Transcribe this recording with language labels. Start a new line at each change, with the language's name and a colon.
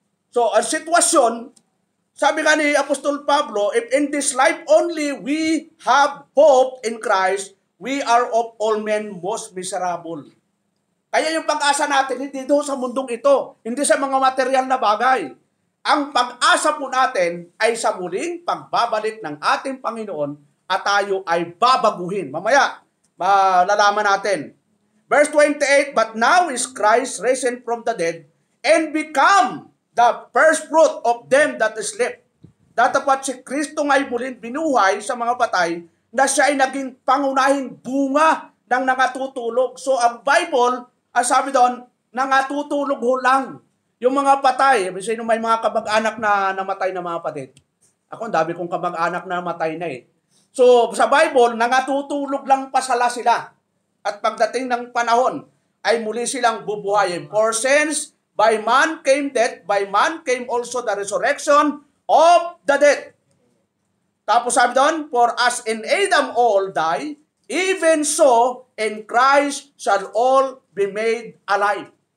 Filipino: So, ang sitwasyon, sabi nga ni Apostol Pablo,
English: if in this life only we have hope in Christ, we are of all men most miserable.
Filipino: Kaya yung pag-asa natin, hindi doon sa mundong ito, hindi sa mga material na bagay. Ang pag-asa po natin ay sa muling pagbabalik ng ating Panginoon at tayo ay babaguhin. Mamaya, malalaman natin.
English: Verse 28, but now is Christ risen from the dead and become the first fruit of them that sleep.
Filipino: Datapat si Kristo nga'y muling binuhay sa mga patay na siya ay naging pangunahing bunga ng nangatutulog. So ang Bible, ang sabi doon, nangatutulog ho lang. Yung mga patay, sino may mga kamag-anak na namatay na mga patid? Ako, ang dami kong kamag-anak na namatay na eh. So sa Bible, nangatutulog lang pasala sila. At pagdating ng panahon, ay muli silang bubuhayin.
English: For since by man came death, by man came also the resurrection of the dead.
Filipino: Tapos sabi doon,
English: for as in Adam all die, even so in Christ shall all be made alive.